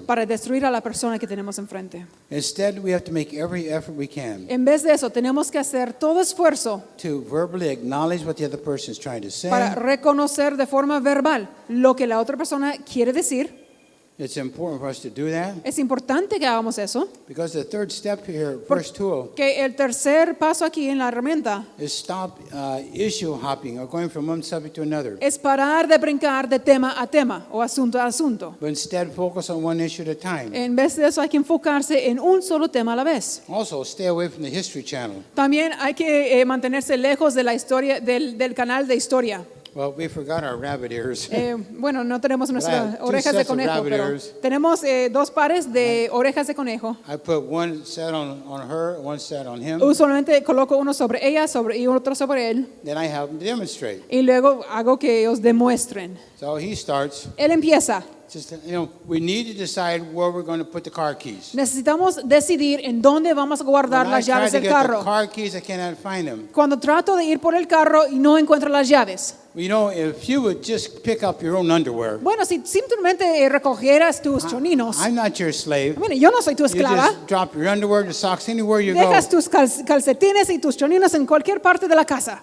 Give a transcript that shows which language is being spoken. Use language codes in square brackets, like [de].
[es] para destruir a la persona que tenemos enfrente. [en] Instead, we have to make every effort we can [es] En vez de eso, tenemos que hacer todo esfuerzo [en] to verbally acknowledge what the other person is trying to say. [es] para reconocer de forma verbal lo que la otra persona quiere decir. [en] It's important for us to do that [es] Es importante que hagamos eso, [en] because the third step here, first tool, [es] que el tercer paso aquí en la herramienta [en] is stop issue hopping or going from one subject to another. [es] es parar de brincar de tema a tema o asunto a asunto. [en] But instead, focus on one issue at a time. [es] En vez de eso hay que enfocarse en un solo tema a la vez. [en] Also, stay away from the History Channel. [es] También hay que mantenerse lejos de la historia del canal de historia. [en] Well, we forgot our rabbit ears. [es] Bueno, no tenemos nuestras [en] Two [es] orejas de [en] sets of [es] conejo, [en] rabbit [es] pero [en] ears. [es] tenemos dos pares de orejas de conejo. [en] I put one set on her, one set on him. [es] Usualmente coloco uno sobre ella y otro sobre él. [en] Then I have him demonstrate. [es] Y luego hago que ellos demuestren. [en] So he starts. [es] Él empieza. [en] Just, we need to decide where we're going to put the car keys. [es] Necesitamos decidir en dónde vamos a guardar [en] When I [es] las [en] try [es] llaves [en] to [es] del [en] get the [es] carro. [en] car keys, I cannot find them. [es] Cuando trato de ir por el carro y no encuentro las llaves. [en] You know, if you would just pick up your own underwear, [es] Bueno, si simplemente recogieras tus choninos. [en] I'm not your slave. [es] Bueno, yo no soy tu [en] You [es] esclava. [en] just drop your underwear, your socks, anywhere you go. [es] Dejas tus calcetines y tus choninos en cualquier parte de la casa.